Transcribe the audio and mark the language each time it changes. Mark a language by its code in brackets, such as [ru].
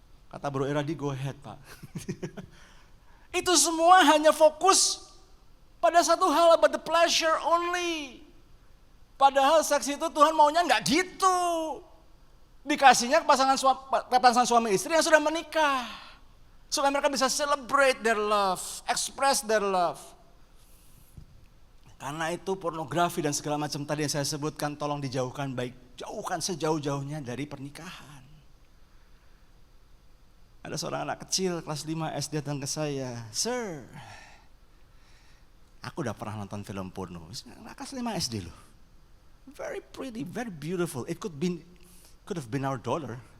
[id] Kata Bro Eradi, [en] go ahead [id] Pak. Itu semua hanya fokus pada satu hal, [en] about the pleasure only. [id] Padahal seks itu Tuhan maunya enggak gitu. Dikasihnya ke pasangan suami istri yang sudah menikah. Supaya mereka bisa [en] celebrate their love, express their love. [id] Karena itu pornografi dan segala macam tadi yang saya sebutkan, tolong dijauhkan, jauhkan sejauh-jauhnya dari pernikahan. Ada seorang anak kecil kelas 5 SD datang ke saya, "Sir, aku udah pernah nonton film porno." Anak kelas 5 SD loh. [en] Very pretty, very beautiful. It could have been our daughter.